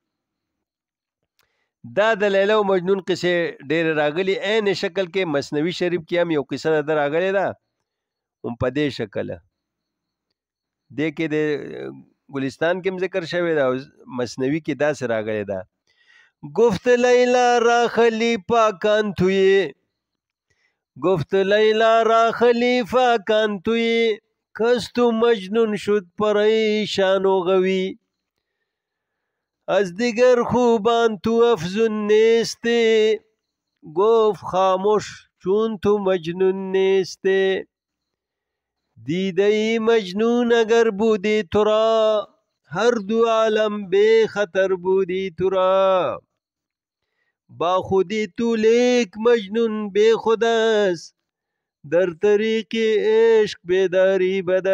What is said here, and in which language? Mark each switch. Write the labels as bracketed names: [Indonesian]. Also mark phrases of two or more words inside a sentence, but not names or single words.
[Pashto] دا د لیلا او مجنون قصې ډېرې راغلي. عین شکل کې مثنوي شریف کې هم یو قصه ده راغلې ده هم په دې شکله دې کې د گلستان کې هم ذکر شوی ده او مثنوي کې داسې راغلې ده. [Persian] گفت لیلا را خلیفہ کان توی، گفت لیلا را خلیفہ کان توی، کس تو مجنون شد پریشان و غوی، از دیگر خوبان تو افزون نیستی، گفت خاموش چون تو مجنون نیستی، دیده ای مجنون اگر بودی تو را، هر دو عالم بے خطر بودی تو را، با خودی تو لیک مجنون بے خود است، در طریق عشق بیداری